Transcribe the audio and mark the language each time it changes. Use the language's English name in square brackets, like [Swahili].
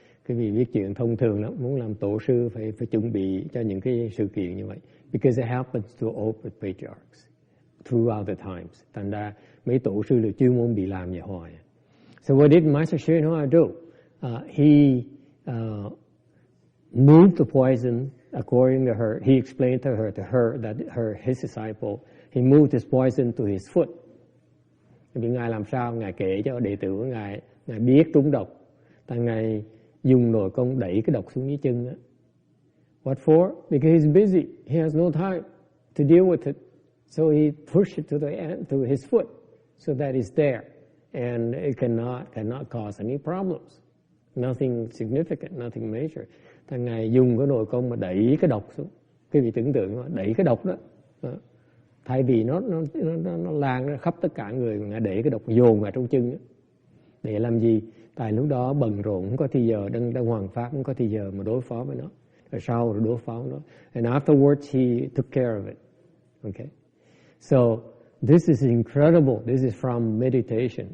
[Vietnamese] Cái vị viết chuyện thông thường lắm, muốn làm tổ sư phải chuẩn bị cho những cái sự kiện như vậy. [English] Because it happens to all the patriarchs throughout the times. [Vietnamese] Thành ra mấy tổ sư là chuyên môn bị làm vậy hoài. [English] So what did Master Hsuan Hua do? He moved the poison according to her. He explained to her that his disciple, he moved his poison to his foot. [Vietnamese] Vì ngài làm sao? Ngài kể cho đệ tử của ngài biết trúng độc. Tại ngài dùng nồi công đẩy cái độc xuống dưới chân đó. [English] What for? Because he's busy. He has no time to deal with it. So he pushed it to his foot so that it's there. And it cannot cause any problems. Nothing significant, nothing major. [Vietnamese] Thằng ngài dùng cái nồi công mà đẩy cái độc xuống. Quý vị tưởng tượng đẩy cái độc đó. Thay vì nó lan ra khắp tất cả người, ngài đẩy cái độc dồn vào trong chân đó. Để làm gì? Tại lúc đó bận rộn, không có thì giờ, đang hoàng pháp, không có thì giờ mà đối phó với nó. Rồi sau rồi đối phó với nó. [English] And afterwards he took care of it. Okay. So this is incredible. This is from meditation.